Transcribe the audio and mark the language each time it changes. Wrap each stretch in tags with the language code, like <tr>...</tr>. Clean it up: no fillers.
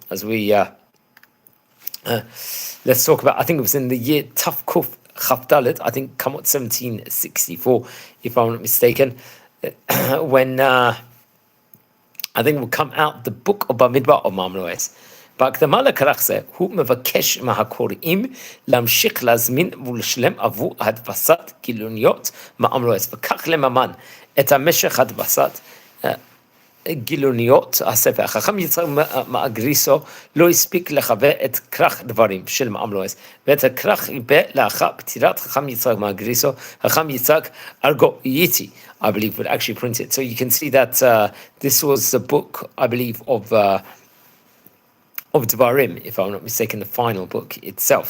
<en>As we let's talk about, I think it was in the year Tafkuf Chavdalet, I think, come out 1764, if I'm not mistaken, when I think will come out the book of במדבר of מאמלואס.</en> <he>בהקדמה לכרך זה, הוא מבקש מהקוראים להמשיך להזמין ולשלם עבור הדפסת גילוניות מאמלואס, וכך לממן את המשך הדפסת גילוניות הספר. החכם יצחק מאגריסו לא הספיק לחבר את כרך דברים של מאמלואס, ואת הכרך ריבה לאחר פטירת חכם יצחק מאגריסו, חכם יצחק יצחק,</he> <en>I believe, would actually print it. So you can see that this was the book, I believe, of Dvarim, if I'm not mistaken, the final book itself.</en>